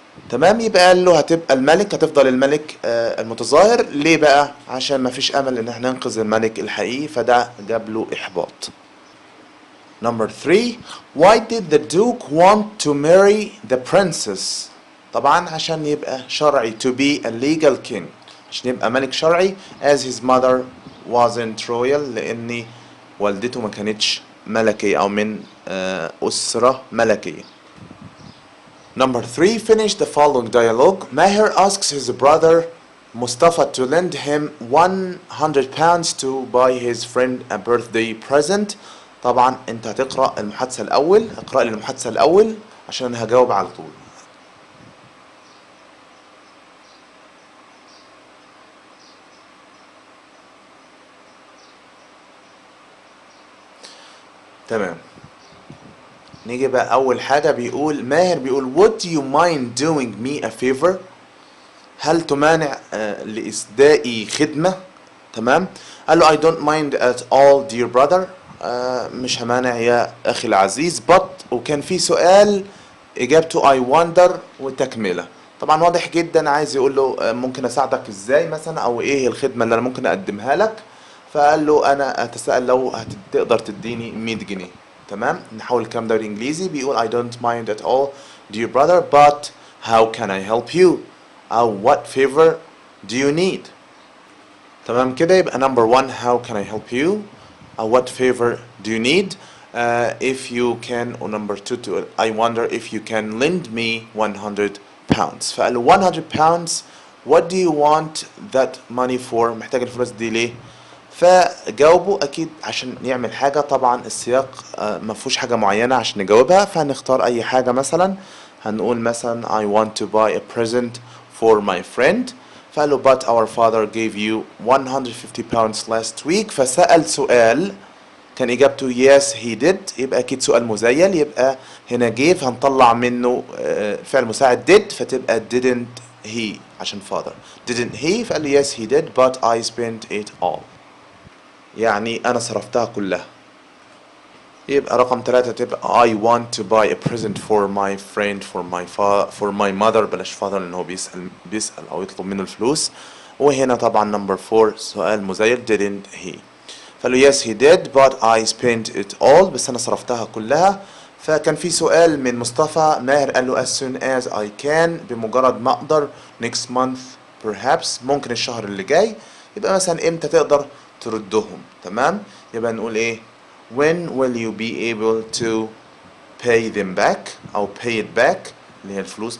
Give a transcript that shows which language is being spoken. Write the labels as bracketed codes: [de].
[ar] تمام. يبقى قال له هتبقى الملك، هتفضل الملك المتظاهر. ليه بقى؟ عشان ما فيش امل ان احنا ننقذ الملك الحقيقي، فده جاب له احباط. [en] Number 3, why did the duke want to marry the princess؟ [ar] طبعا عشان يبقى شرعي [en] to be a legal king، [ar] عشان يبقى ملك شرعي [en] as his mother wasn't royal، [ar] لأن والدته ما كانتش ملكية أو من أسرة ملكية. [en] Number 3, finish the following dialogue. Maher asks his brother Mustafa to lend him 100 pounds to buy his friend a birthday present. [ar] طبعا انت هتقرأ المحادثة الأول، اقرأ لي المحادثة الأول عشان هجاوب على طول. تمام. نيجي بقى أول حاجة، بيقول ماهر بيقول [en] would you mind doing me a favor؟ [ar] هل تمانع لإسدائي خدمة؟ تمام. [en] قال له I don't mind at all dear brother، [ar] مش همانع يا أخي العزيز. but وكان في سؤال إجابته [en] I wonder [ar] وتكملة. طبعا واضح جدا عايز يقول له ممكن أساعدك إزاي مثلا، أو إيه الخدمة اللي أنا ممكن أقدمها لك. فقال له أنا أتساءل لو هتقدر تديني 100 جنيه. تمام. نحاول الكلام ده بالإنجليزي. [en] بيقول I don't mind at all dear brother but how can I help you؟ أو what favor do you need؟ [ar] تمام كده. [en] يبقى number 1 how can I help you، أو what favor do you need. if you can. or number 2 I wonder if you can lend me 100 pounds. فقال له 100 pounds what do you want that money for؟ [ar] محتاج الفلوس دي ليه؟ فجاوبوا اكيد عشان يعمل حاجه. طبعا السياق ما فيهوش حاجه معينه عشان نجاوبها، فهنختار اي حاجه. مثلا هنقول مثلا [en] I want to buy a present for my friend. [ar] فقال له [en] but our father gave you 150 pounds last week. [ar] فسأل سؤال كان إجابته [en] yes he did، [ar] يبقى أكيد سؤال مزيل. يبقى هنا gave هنطلع منه فعل مساعد did، فتبقى [en] didn't he [ar] عشان father. [en] didn't he؟ فقال له yes he did but I spent it all، [ar] يعني أنا صرفتها كلها. يبقى رقم 3 تبقى [en] I want to buy a present for my friend for my mother. [ar] بلاش father لأن هو بيسأل أو يطلب منه الفلوس. وهنا طبعا number 4 سؤال مزيل [en] didn't he. فقال له yes he did but I spent it all، [ar] بس أنا صرفتها كلها. فكان في سؤال من مصطفى. ماهر قال له [en] as soon as I can، [ar] بمجرد ما أقدر. [en] next month perhaps، [ar] ممكن الشهر اللي جاي. يبقى مثلا إمتى تقدر تردهم. تمام. يبقى نقول إيه [en] when will you be able to pay them back أو pay it back، [ar] اللي هي الفلوس.